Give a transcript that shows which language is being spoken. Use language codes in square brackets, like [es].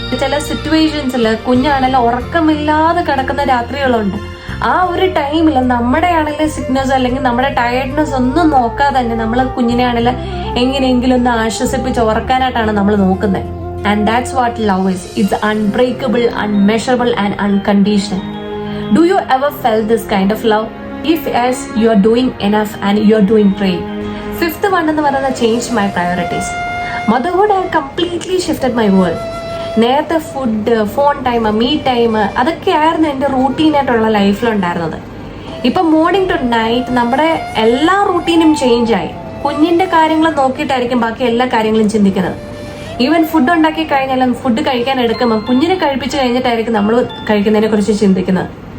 [ml] ചില സിറ്റുവേഷൻസിൽ കുഞ്ഞാണെങ്കിലും ഉറക്കമില്ലാതെ കിടക്കുന്ന രാത്രികളുണ്ട്. ആ ഒരു ടൈമിൽ നമ്മുടെ ആണെങ്കിലും സിക്നസ് അല്ലെങ്കിൽ നമ്മുടെ ടയർഡ്നെസ് ഒന്നും നോക്കാതെ തന്നെ നമ്മൾ കുഞ്ഞിനെ ആണെങ്കിലും എങ്ങനെയെങ്കിലും ഒന്ന് ആശ്വസിപ്പിച്ച് ഉറക്കാനായിട്ടാണ് നമ്മൾ നോക്കുന്നത്. [en] And that's what love is. It's unbreakable, unmeasurable and unconditional. Do you ever felt this kind of love? If yes, you are doing enough and you are doing great. Fifth one [ml] എന്ന് പറയുന്നത് [en] changed my priorities. Motherhood had completely shifted my world. [ml] നേരത്തെ food, phone time, me time അതൊക്കെയായിരുന്നു എൻ്റെ റൂട്ടീനായിട്ടുള്ള ലൈഫിലുണ്ടായിരുന്നത്. ഇപ്പം morning to night നമ്മുടെ എല്ലാ റൂട്ടീനും change ആയി. കുഞ്ഞിന്റെ കാര്യങ്ങൾ നോക്കിയിട്ടായിരിക്കും ബാക്കി എല്ലാ കാര്യങ്ങളും ചിന്തിക്കുന്നത്. ഈവൻ ഫുഡ് ഉണ്ടാക്കി കഴിഞ്ഞാലും ഫുഡ് കഴിക്കാൻ എടുക്കുമ്പോൾ കുഞ്ഞിനെ കഴിപ്പിച്ച് കഴിഞ്ഞിട്ടായിരിക്കും നമ്മൾ കഴിക്കുന്നതിനെ കുറിച്ച് ചിന്തിക്കുന്നത്.